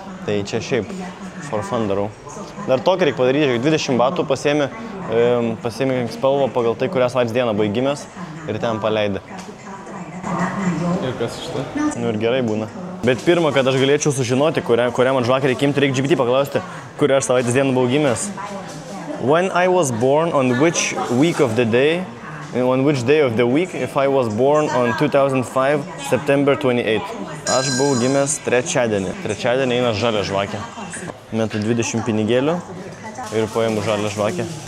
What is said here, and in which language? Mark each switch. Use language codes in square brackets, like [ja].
[lt] Tai čia šiaip, [en] for fun [lt] darau. Dar tokį reikia padaryti, 20 batų pasiėmė spalvą pagal tai, kurią savaitės dieną baigimės ir ten paleidė. Ir kas iš to? Nu ir gerai būna. Bet pirmą, kad aš galėčiau sužinoti, kurią man žvakę reikia imti, reikia GPT paklausti, kurią aš savaitės dieną buvau gimęs. [en] When I was born on which week of the day, on which day of the week, if I was born on 2005, September 28. [lt] Aš buvau gimęs trečiadienį. Trečiadienį eina žalia žvakė. Metu 20 pinigėlių ir paimu žalia žvakę.